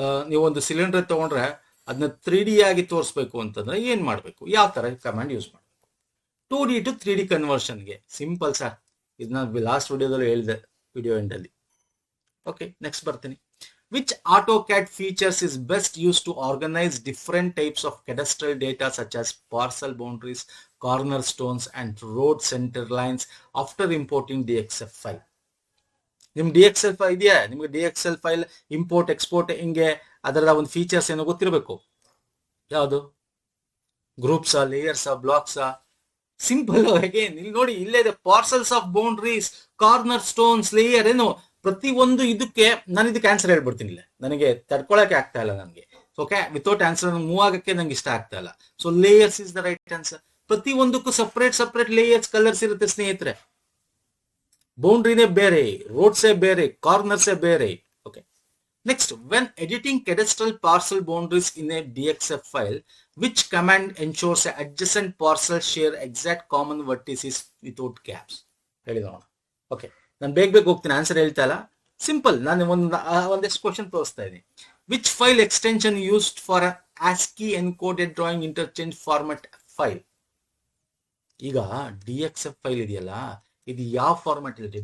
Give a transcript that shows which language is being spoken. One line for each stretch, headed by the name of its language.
Kannada: ನೀವು ಒಂದು ಸಿಲಿಂಡರ್ ತಗೊಂಡ್ರೆ ಅದನ್ನ 3D ಆಗಿ ತೋರಿಸ್ಬೇಕು ಅಂತಂದ್ರೆ ಏನ್ ಮಾಡಬೇಕು, ಯಾವ ತರ ಕಮಾಂಡ್ ಯೂಸ್ ಮಾಡಬೇಕು? 2D to 3D ಕನ್ವರ್ಷನ್ಗೆ simple sir. ಇದನ್ನ ಲಾಸ್ಟ್ ವಿಡಿಯೋದಲ್ಲಿ ಹೇಳಿದೆ, ವಿಡಿಯೋ ಎಂಡಲ್ಲಿ. ಓಕೆ, ನೆಕ್ಸ್ಟ್ ಬರ್ತೀನಿ.
English: Which AutoCAD features is best used to organize different types of cadastral data such as parcel boundaries, cornerstones and road center lines after importing DXF file?
Kannada: ನಿಮ್ DXL file ಇದೆಯಾ? ನಿಮ್ಗೆ DXL file import export ಹಿಂಗೆ ಅದರ ಒಂದು features ಏನೋ ಗೊತ್ತಿರಬೇಕು. ಯಾವುದು? ಗ್ರೂಪ್ಸಾ, ಲೇಯರ್ಸಾ, ಬ್ಲಾಕ್ಸಾ? Simple ಆಗಿ ಇಲ್ಲಿ ನೋಡಿ, ಇಲ್ಲೇ ಇದೆ parcels of boundaries, corner stones, layer. ಏನು ಪ್ರತಿ ಒಂದು ಇದಕ್ಕೆ ನಾನು ಇದಕ್ಕೆ ಆನ್ಸರ್ ಹೇಳ್ಬಿಡ್ತೀನಿ. ಇಲ್ಲ, ನನಗೆ ತಡ್ಕೊಳಕ್ಕೆ ಆಗ್ತಾ ಇಲ್ಲ ನನಗೆ. ಓಕೆ, ವಿತೌಟ್ ಆನ್ಸರ್ ಮೂವ್ ಆಗಕ್ಕೆ ನಂಗೆ ಇಷ್ಟ ಆಗ್ತಾ ಇಲ್ಲ.
English: So layers is the right answer.
Kannada: ಪ್ರತಿ ಒಂದಕ್ಕೂ ಸಪ್ರೇಟ್ ಲೇಯರ್ಸ್, ಕಲರ್ಸ್ ಇರುತ್ತೆ ಸ್ನೇಹಿತರೆ. ಬೌಂಡ್ರಿನೇ ಬೇರೆ, ರೋಡ್ಸೇ ಬೇರೆ, ಕಾರ್ನರ್ಸೇ ಬೇರೆ.
English: Okay, next, when editing cadastral parcel boundaries in a DXF file, which command ensures adjacent parcel share exact common vertices without gaps?
Kannada: ಹೇಳಿ ನೋಡೋಣ. Okay, ನಾನು ಬೇಗ ಹೋಗ್ತೀನಿ, ಆನ್ಸರ್ ಹೇಳ್ತಾ ಇಲ್ಲ. ಸಿಂಪಲ್, ನಾನು ಒಂದಷ್ಟು ಕ್ವಶನ್ ತೋರಿಸ್ತಾ ಇದ್ದೀನಿ.
English: Which file extension used for ASCII encoded drawing interchange format file?
Kannada: ಈಗ DXF ಫೈಲ್ ಇದೆಯಲ್ಲ, ಇದು ಯಾವ ಫಾರ್ಮೆಟ್ ಇರುತ್ತೆ?